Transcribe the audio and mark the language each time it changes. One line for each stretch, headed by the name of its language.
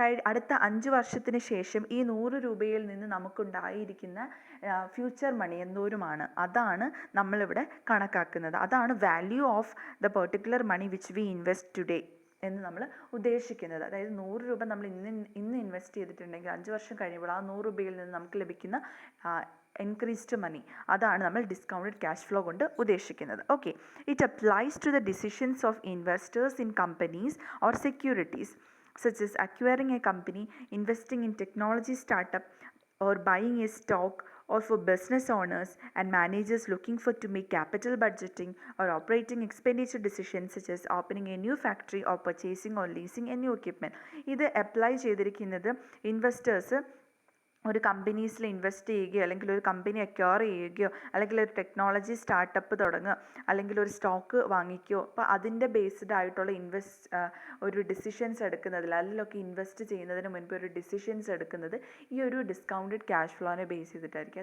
Malayalam: അടുത്ത 5 വർഷത്തിന് ശേഷം ഈ 100 രൂപയിൽ നിന്ന് നമുക്കുണ്ടായിരിക്കുന്ന ഫ്യൂച്ചർ മണി എന്തോരമാണ്, അതാണ് നമ്മളിവിടെ കണക്കാക്കുന്നത്.
English: അതാണ് value of the particular money which we invest today
Malayalam: എന്ന് നമ്മൾ ഉദ്ദേശിക്കുന്നത്. അതായത് 100 രൂപ നമ്മൾ ഇന്ന് ഇൻവെസ്റ്റ് ചെയ്തിട്ടുണ്ടെങ്കിൽ 5 വർഷം കഴിയുമ്പോൾ ആ 100 രൂപയിൽ നിന്ന് നമുക്ക് ലഭിക്കുന്ന ഇൻക്രീസ്ഡ് മണി, അതാണ് നമ്മൾ ഡിസ്കൗണ്ടഡ് ക്യാഷ് ഫ്ലോ കൊണ്ട് ഉദ്ദേശിക്കുന്നത്.
English: Okay, it applies to the decisions of investors in companies or securities such as acquiring a company, investing in technology startup or buying a stock, or for business owners and managers looking to make capital budgeting or operating expenditure decisions such as opening a new factory or purchasing or leasing a new equipment.
Malayalam: ഇത് apply ചെയ്തിരിക്കുന്നത് investors ഒരു കമ്പനീസിൽ invest ചെയ്യുകയോ അല്ലെങ്കിൽ ഒരു company acquire ചെയ്യുകയോ അല്ലെങ്കിൽ ഒരു technology startup തുടങ്ങുക അല്ലെങ്കിൽ ഒരു സ്റ്റോക്ക് വാങ്ങിക്കുകയോ, അപ്പോൾ അതിൻ്റെ ബേസ്ഡ് ആയിട്ടുള്ള ഒരു ഡിസിഷൻസ് എടുക്കുന്നതിൽ അതിലൊക്കെ ഇൻവെസ്റ്റ് ചെയ്യുന്നതിന് മുൻപ് ഒരു ഡിസിഷൻസ് എടുക്കുന്നത് ഈ ഒരു ഡിസ്കൗണ്ടഡ് ക്യാഷ് ഫ്ലോനെ ബേസ് ചെയ്തിട്ടായിരിക്കും.